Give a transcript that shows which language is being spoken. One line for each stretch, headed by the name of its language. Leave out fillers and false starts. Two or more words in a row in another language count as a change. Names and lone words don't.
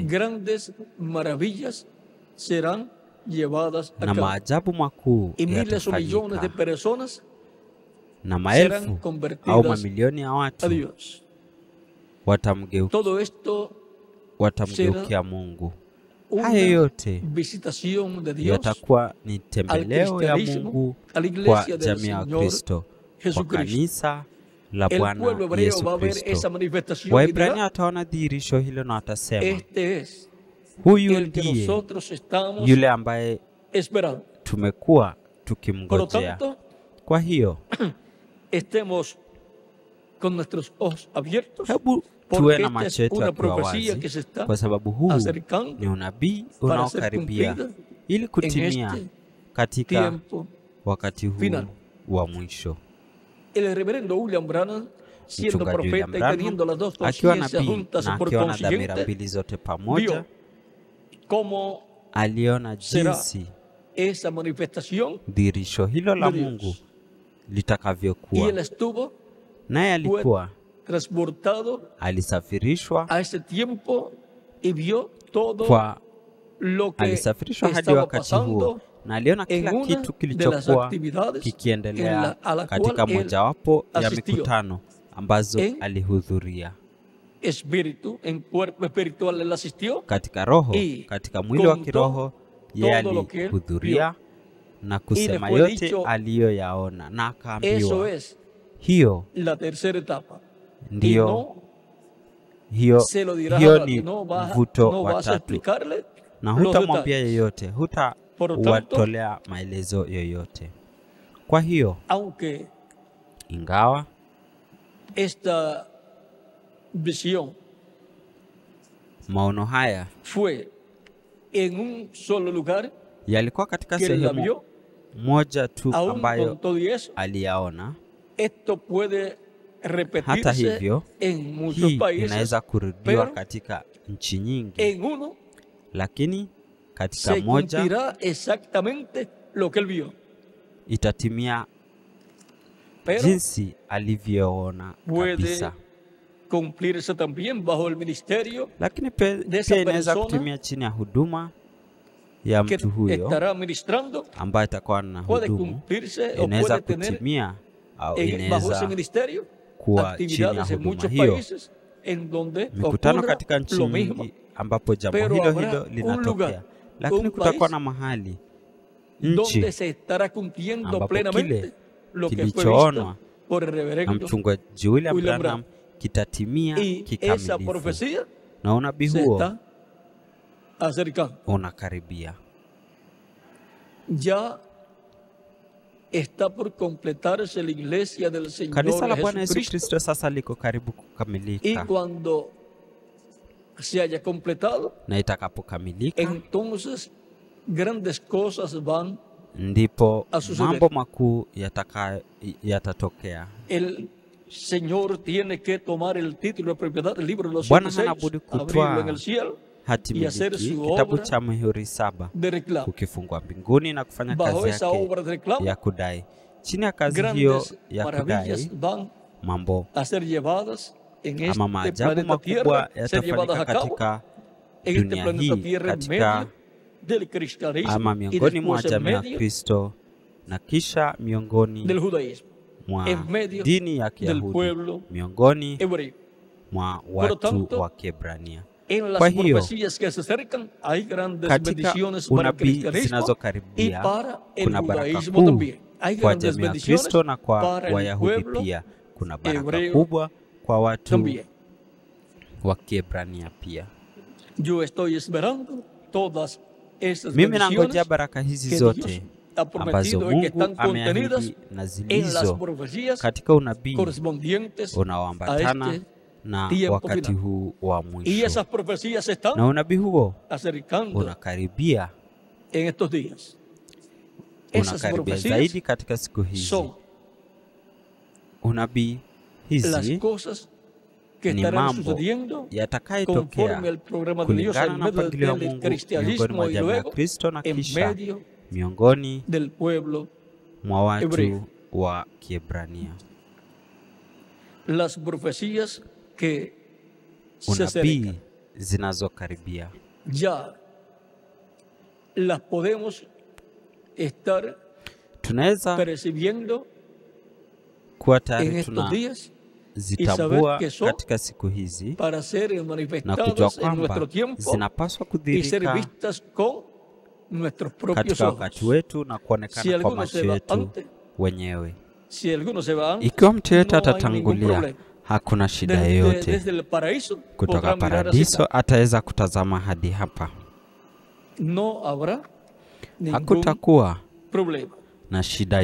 Spanish: grandes maravillas serán llevadas a
Swahili: na
Spanish: cabo
Swahili: maajabu makuu
Spanish: y miles o millones de
Swahili: yatafanyika,
Spanish: personas
Swahili: na
Spanish: serán
Swahili: maelfu au
Spanish: convertidas
Swahili: mamilioni ya
Spanish: a
Swahili: watu
Spanish: Dios.
Swahili: watamgeukia
Spanish: Todo esto
Swahili: Mungu.
Spanish: una
Swahili: Haya yote
Spanish: visitación de Dios
Swahili: yatakuwa ni tembeleo ya
Spanish: cristianismo,
Swahili: Mungu
Spanish: a la
Swahili: kwa
Spanish: iglesia del
Swahili: jamii ya
Spanish: Señor
Swahili: Kristo, kwa
Spanish: Jesucristo.
Swahili: kanisa la
Spanish: El
Swahili: Bwana
Spanish: pueblo hebreo
Swahili: Yesu
Spanish: va a ver
Swahili: Kristo.
Spanish: esa manifestación y
Swahili: Waibrania
Spanish: dirá,
Swahili: wataona dhihirisho hilo na watasema,
Spanish: este es
Swahili: huyu
Spanish: el que
Swahili: ndiye
Spanish: nosotros estamos
Swahili: yule ambaye
Spanish: esperando.
Swahili: tumekuwa
Spanish: Por lo
Swahili: tukimngojea.
Spanish: tanto,
Swahili: Kwa hiyo
Spanish: estemos con nuestros ojos abiertos,
Swahili: hebu
Spanish: porque
Swahili: tuwe na
Spanish: esta
Swahili: macho
Spanish: es
Swahili: yetu
Spanish: una
Swahili: yakiwa
Spanish: profecía que
Swahili: wazi,
Spanish: se está
Swahili: kwa sababu huu
Spanish: acercando
Swahili: ni unabii
Spanish: para ser
Swahili: unaokaribia
Spanish: cumplida
Swahili: ili
Spanish: en
Swahili: kutimia
Spanish: este
Swahili: katika
Spanish: tiempo
Swahili: wakati huu
Spanish: final.
Swahili: wa mwisho.
Spanish: El reverendo William Branham, siendo
Swahili: Mchungaji William
Spanish: profeta y
Swahili: Branham
Spanish: teniendo las dos
Swahili: akiwa
Spanish: conciencias
Swahili: nabii
Spanish: juntas
Swahili: na
Spanish: por
Swahili: akiwa na dhamira
Spanish: consiguiente,
Swahili: mbili zote pamoja,
Spanish: vio cómo
Swahili: aliona
Spanish: será
Swahili: jinsi
Spanish: esa manifestación
Swahili: dhihirisho hilo la
Spanish: de Dios.
Swahili: Mungu
Spanish: Y
Swahili: litakavyokuwa,
Spanish: él estuvo
Swahili: naye alikuwa
Spanish: transportado
Swahili: alisafirishwa
Spanish: a ese tiempo y vio todo
Swahili: kwa
Spanish: lo que
Swahili: alisafirishwa hadi
Spanish: estaba
Swahili: wakati huo,
Spanish: pasando
Swahili: na aliona
Spanish: en
Swahili: kila
Spanish: una
Swahili: kitu
Spanish: de las
Swahili: kilichokuwa
Spanish: actividades
Swahili: kikiendelea
Spanish: a la
Swahili: katika
Spanish: cual él
Swahili: mojawapo ya
Spanish: asistió.
Swahili: mikutano ambazo
Spanish: En
Swahili: alihudhuria.
Spanish: espíritu, en cuerpo espiritual él asistió,
Swahili: Katika roho,
Spanish: y
Swahili: katika mwili wa
Spanish: contó
Swahili: kiroho yeye
Spanish: todo lo que él
Swahili: alihudhuria na kusema
Spanish: fue
Swahili: yote
Spanish: dicho,
Swahili: aliyoyaona, na
Spanish: eso
Swahili: akaambiwa
Spanish: es
Swahili: hiyo
Spanish: la tercera etapa. Y
Swahili: ndiyo
Spanish: no
Swahili: hiyo
Spanish: se lo dirás
Swahili: hiyo
Spanish: ahora,
Swahili: ni
Spanish: no vas
Swahili: mvuto
Spanish: no
Swahili: wa
Spanish: vas a
Swahili: tatu.
Spanish: explicarle
Swahili: na hutamwambia yeyote, hutawatolea maelezo yoyote. Kwa hiyo, ingawa
Spanish: esta visión
Swahili: maono haya
Spanish: fue en un solo lugar,
Swahili: yalikuwa katika sehemu moja tu ambayo aliyaona,
Spanish: esto puede
Swahili: hata
Spanish: repetirse
Swahili: hivyo,
Spanish: en muchos
Swahili: hii
Spanish: países,
Swahili: inaweza kurudiwa
Spanish: pero
Swahili: katika nchi nyingi,
Spanish: en uno
Swahili: lakini katika
Spanish: se
Swahili: moja
Spanish: cumplirá exactamente lo que él vio.
Swahili: itatimia
Spanish: Pero
Swahili: jinsi alivyoona
Spanish: puede
Swahili: kabisa.
Spanish: cumplirse también bajo el ministerio
Swahili: Lakini
Spanish: de esa
Swahili: pia inaweza
Spanish: persona
Swahili: kutimia chini ya huduma ya
Spanish: que
Swahili: mtu huyo
Spanish: estará ministrando.
Swahili: ambaye atakuwa na
Spanish: Puede
Swahili: hudumu.
Spanish: cumplirse o
Swahili: Inaweza
Spanish: puede tener
Swahili: kutimia au
Spanish: bajo ese
Swahili: inaweza
Spanish: ministerio
Swahili: kuwa chini ya
Spanish: actividades en
Swahili: huduma
Spanish: muchos
Swahili: hiyo.
Spanish: países en donde
Swahili: Mikutano
Spanish: ocurra
Swahili: katika nchi
Spanish: lo mismo.
Swahili: nyingi ambapo jambo
Spanish: Pero
Swahili: hilo
Spanish: habrá
Swahili: hilo
Spanish: un
Swahili: linatokea,
Spanish: lugar,
Swahili: lakini
Spanish: un
Swahili: kutakuwa
Spanish: país
Swahili: na mahali,
Spanish: donde
Swahili: nchi
Spanish: se estará cumpliendo
Swahili: ambapo
Spanish: plenamente
Swahili: kile
Spanish: lo que fue
Swahili: kilichoonwa
Spanish: visto por el
Swahili: na
Spanish: reverendo
Swahili: mchungaji William
Spanish: William
Swahili: Branham kitatimia
Spanish: y esa
Swahili: kikamilifu,
Spanish: profecía
Swahili: na unabii
Spanish: se
Swahili: huo
Spanish: está acercando.
Swahili: unakaribia.
Spanish: Ya está por completarse la iglesia del Señor
Swahili: Kanisa la Bwana Yesu
Spanish: Jesucristo,
Swahili: Kristo sasa liko karibu
Spanish: y
Swahili: kukamilika,
Spanish: cuando se haya completado,
Swahili: na itakapokamilika
Spanish: entonces grandes cosas van
Swahili: ndipo
Spanish: a suceder.
Swahili: mambo makuu yatatokea.
Spanish: El Señor tiene que tomar el título de propiedad del libro de los
Swahili: Bwana 7 hana
Spanish: sellos,
Swahili: budi
Spanish: abrirlo
Swahili: kutwaa
Spanish: en el cielo
Swahili: hati
Spanish: y hacer
Swahili: miliki,
Spanish: su
Swahili: kitabu
Spanish: obra
Swahili: cha mihuri 7,
Spanish: de reclamo.
Swahili: kukifungua mbinguni na kufanya
Spanish: Bajo
Swahili: kazi
Spanish: esa
Swahili: yake
Spanish: obra de reclamo,
Swahili: ya kudai. Chini ya kazi hiyo
Spanish: grandes
Swahili: ya
Spanish: maravillas
Swahili: kudai,
Spanish: van
Swahili: mambo
Spanish: a ser llevadas en
Swahili: ama
Spanish: este
Swahili: maajabu
Spanish: planeta Tierra,
Swahili: makubwa
Spanish: ser llevadas
Swahili: yatafanyika
Spanish: a cabo
Swahili: katika
Spanish: en este
Swahili: dunia
Spanish: planeta
Swahili: hii,
Spanish: Tierra, en
Swahili: katika
Spanish: medio del cristianismo
Swahili: ama
Spanish: y
Swahili: miongoni mwa
Spanish: después en
Swahili: jamii ya
Spanish: medio
Swahili: Kristo, na kisha miongoni
Spanish: del judaísmo,
Swahili: mwa
Spanish: en medio
Swahili: dini ya
Spanish: del
Swahili: Kiyahudi,
Spanish: pueblo
Swahili: miongoni
Spanish: hebreo.
Swahili: mwa
Spanish: Por lo
Swahili: watu
Spanish: tanto,
Swahili: wa Kiebrania.
Spanish: En las
Swahili: Kwa hiyo,
Spanish: profecías que se acercan hay grandes
Swahili: katika
Spanish: bendiciones para el
Swahili: unabii
Spanish: cristianismo y
Swahili: zinazokaribia
Spanish: para el
Swahili: kuna baraka
Spanish: judaísmo
Swahili: kuu
Spanish: también. Hay
Swahili: kwa
Spanish: grandes
Swahili: jamii ya
Spanish: bendiciones
Swahili: Kristo na kwa
Spanish: para el
Swahili: Wayahudi
Spanish: pueblo
Swahili: pia. Kuna baraka
Spanish: hebreo
Swahili: kubwa kwa watu
Spanish: también.
Swahili: wa Kiebrania pia.
Spanish: Yo estoy esperando todas esas
Swahili: Mimi nangojea
Spanish: bendiciones
Swahili: baraka hizi
Spanish: que
Swahili: zote
Spanish: Dios ha
Swahili: ambazo
Spanish: prometido y que
Swahili: Mungu
Spanish: están contenidas
Swahili: ameahidi na
Spanish: en las
Swahili: zilizo
Spanish: profecías
Swahili: katika unabii
Spanish: correspondientes a
Swahili: unaoambatana
Spanish: este
Swahili: na
Spanish: tiempo
Swahili: wakati
Spanish: final.
Swahili: huu wa
Spanish: Y
Swahili: mwisho,
Spanish: esas profecías se
Swahili: na
Spanish: están
Swahili: unabii huo
Spanish: acercando
Swahili: unakaribia,
Spanish: en estos días. Esas
Swahili: unakaribia
Spanish: profecías
Swahili: zaidi katika siku hizi.
Spanish: son
Swahili: Unabii
Spanish: las
Swahili: hizi
Spanish: cosas que
Swahili: ni
Spanish: estarán
Swahili: mambo
Spanish: sucediendo
Swahili: yatakayotokea
Spanish: conforme al programa de Dios
Swahili: kulingana
Spanish: en
Swahili: na
Spanish: medio
Swahili: mpangilio wa
Spanish: del
Swahili: Mungu miongoni
Spanish: cristianismo
Swahili: mwa
Spanish: y
Swahili: jamii ya
Spanish: luego
Swahili: Kristo na
Spanish: en
Swahili: kisha
Spanish: medio
Swahili: miongoni
Spanish: del pueblo
Swahili: mwa watu
Spanish: hebreo.
Swahili: wa Kiebrania.
Spanish: Las profecías que se
Swahili: Unabii
Spanish: acercan
Swahili: zinazokaribia
Spanish: ya las podemos estar
Swahili: tunaweza
Spanish: percibiendo
Swahili: kuwa
Spanish: en
Swahili: tayari
Spanish: estos días
Swahili: tunazitambua
Spanish: que son
Swahili: katika siku hizi
Spanish: para ser
Swahili: na kujua
Spanish: manifestadas en nuestro
Swahili: kwamba
Spanish: tiempo
Swahili: zinapaswa
Spanish: y ser
Swahili: kudhihirika
Spanish: vistas con nuestros propios
Swahili: katika wakati
Spanish: ojos.
Swahili: wetu na
Spanish: Si
Swahili: kuonekana kwa
Spanish: alguno
Swahili: macho
Spanish: se va
Swahili: yetu
Spanish: antes,
Swahili: wenyewe.
Spanish: si alguno se va antes,
Swahili: Ikiwa mtu yeyote
Spanish: no hay ningún
Swahili: atatangulia,
Spanish: problema.
Swahili: hakuna shida yoyote.
Spanish: Desde el paraíso
Swahili: Kutoka
Spanish: podrán mirar hacia
Swahili: paradiso
Spanish: acá.
Swahili: ataweza kutazama hadi hapa.
Spanish: No habrá ningún
Swahili: Hakutakuwa
Spanish: problema.
Swahili: na shida